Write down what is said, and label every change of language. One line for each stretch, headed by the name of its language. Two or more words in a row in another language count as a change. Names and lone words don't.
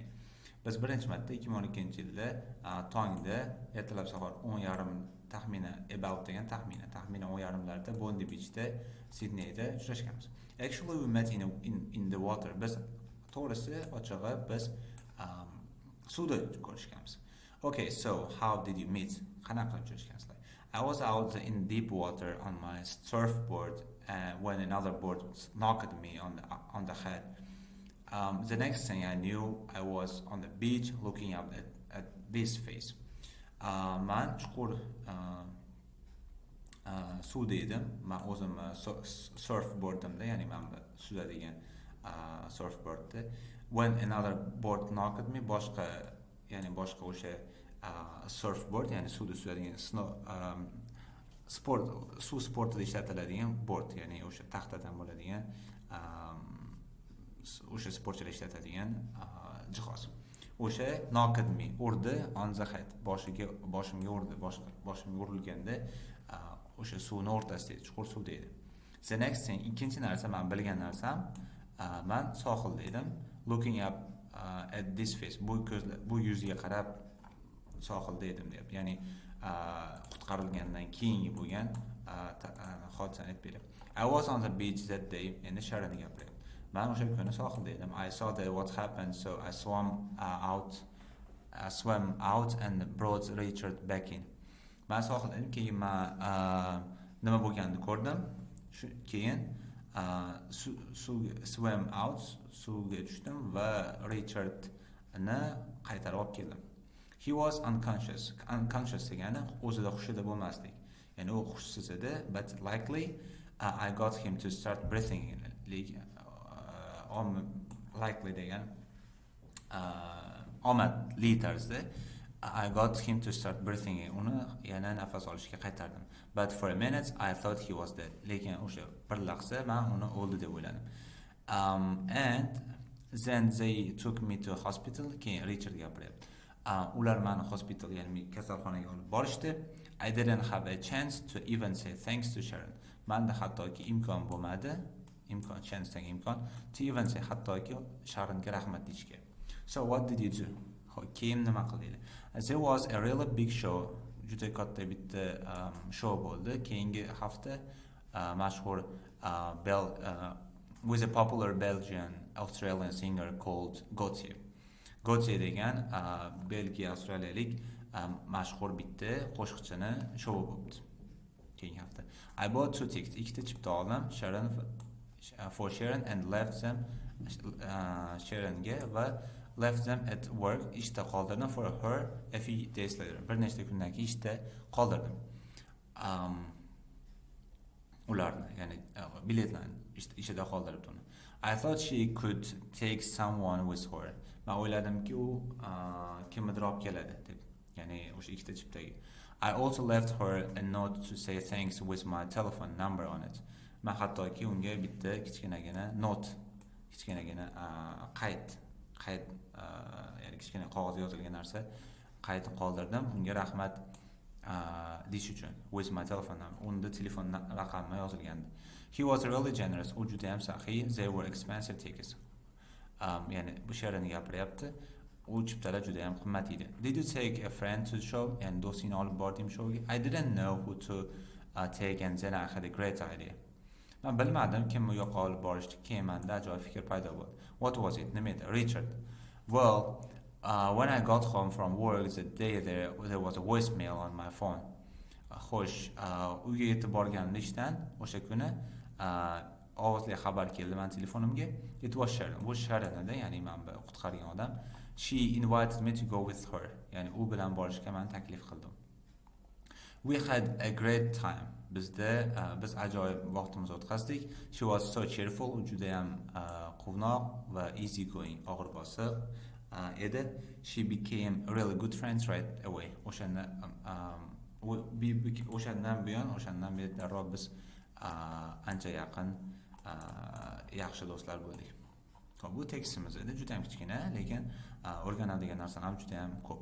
Uzbek: Biz birinchi marta 2012-yilda tongda ertalab soat 10:30 taxminan about degan taxminan 10:30larda Bondi Beachda Sydneyda uchrashganmiz.
English: Actually we met in the water.
Uzbek: Biz to'g'risi ochig'i biz suvda ko'rishganmiz.
English: Okay, so how did you meet?
Uzbek: Qanaqa uchrashgansizlar?
English: I was out in deep water on my surfboard when another board knocked me on the head. The next thing I knew, I was on the beach looking up at this face.
Uzbek: Men chuqur suvda edim. Men o'zim surfboardimda, ya'ni men suzadigan surfboardda.
English: When another board knocked me,
Uzbek: boshqa o'sha surfboard, ya'ni suvda suzadigan suv sportida ishlatiladigan board, ya'ni o'sha taxtadan bo'ladigan o'sha sportchilar ishlatadigan jihoz.
English: O'sha knocked me, urdi, on the head,
Uzbek: boshimga urdi, boshimga urilganda o'sha suvning o'rtasida edi, chuqur suvda edi.
English: The next thing,
Uzbek: ikkinchi narsa, men bilgan narsam, men sohilda edim,
English: looking up at this face,
Uzbek: bu yuzga qarab sohilda edim deyapti. Ya'ni qutqarilgandan keyingi bo'lgan hodisani aytib beradi.
English: I was on the beach that day,
Uzbek: endi Sharonga gapiryapti. Men o'sha kuni sohilda edim.
English: I saw that what happened, so I swam out and brought Richard back in.
Uzbek: Men sohilda edim, keyin men nima bo'lganini ko'rdim. Keyin
English: swam out,
Uzbek: suvga tushdim va Richardni qaytarib olib keldim.
English: He was unconscious
Uzbek: degani o'zida hushida bo'lmaslik. Ya'ni u hushsiz edi,
English: but likely I got him to start breathing in. Likely
Uzbek: degan omadli tarzda
English: I got him to start breathing in.
Uzbek: Uni yana nafas olishga qaytardim.
English: But for a minute I thought he was dead.
Uzbek: Lekin o'sha bir lahza men uni o'ldi deb o'yladim.
English: And then they took me to a hospital.
Uzbek: Keyin Richard gapiryapti. Ular meni hospital, ya'ni kasalxonaga olib borishdi.
English: I didn't have a chance to even say thanks to Sharon.
Uzbek: Menda hattoki imkon bo'lmadi,
English: to even say
Uzbek: hattoki Sharonga rahmat deyishga.
English: So what did you do?
Uzbek: Keyin nima qildingiz?
English: There was a really big show,
Uzbek: juda katta bitta show bo'ldi. Keyingi hafta mashhur
English: with a popular Belgian Australian singer called
Uzbek: Gautier degan Belgiya Avstraliyalik mashhur bitta qo'shiqchini show bo'ldi. Keyingi hafta.
English: I bought 2 tickets,
Uzbek: ikkita chipta oldim,
English: for Sharon and left them Sharonga va left them at work,
Uzbek: ishda qoldirdim
English: for her a few days later.
Uzbek: Bir nechta kundan keyin ishda qoldirdim. Ularni, ya'ni biletlarni ishda qoldirib uni.
English: I thought she could take someone with her.
Uzbek: Men o'yladimki u kimnidir olib keladi deb. Ya'ni o'sha ikkita chiptagi.
English: I also left her a note to say thanks with my telephone number on it.
Uzbek: Men hattoki unga bitta kichkinagina note, kichkinagina qayd, ya'ni kichkina qog'ozga yozilgan narsa qayd qoldirdim, unga rahmat deyish uchun,
English: with my telephone number.
Uzbek: Unda telefon raqami yozilgandi.
English: He was really generous.
Uzbek: U juda ham saxiy.
English: They were expensive tickets.
Uzbek: Ya'ni bu Sharonga gapiryapti. U chiptalar juda ham qimmat edi.
English: Did you take a friend to the show?
Uzbek: And do'stingni olib bordim showga?
English: I didn't know who to take, and then I had a great idea.
Uzbek: Men bilmadim kimni u yoqqa olib borishni. Keyin menda ajoyib fikr paydo bo'ldi.
English: What was it?
Uzbek: Nima edi? Richard.
English: Well, when I got home from work the day there was a voicemail on my phone.
Uzbek: Xo'sh, uyga yetib borganimda ishdan o'sha kuni ovozli xabar keldi men telefonimga.
English: It was Sharon.
Uzbek: Bu Sharon edi, ya'ni men qutqargan odam.
English: She invited me to go with her.
Uzbek: Ya'ni u bilan borishga men taklif qildim.
English: We had a great time.
Uzbek: Biz ajoyib vaqtimizni o'tkazdik.
English: She was so cheerful,
Uzbek: juda ham quvnoq va
English: easy going,
Uzbek: og'ir bosiq edi. She became really good friends right away. O'shandan beri darrov biz ancha yaqin yaxshi do'stlar bo'ldik. Bu tekstimiz edi, juda ham kichkina, lekin o'rganadigan narsalar ham juda ham ko'p.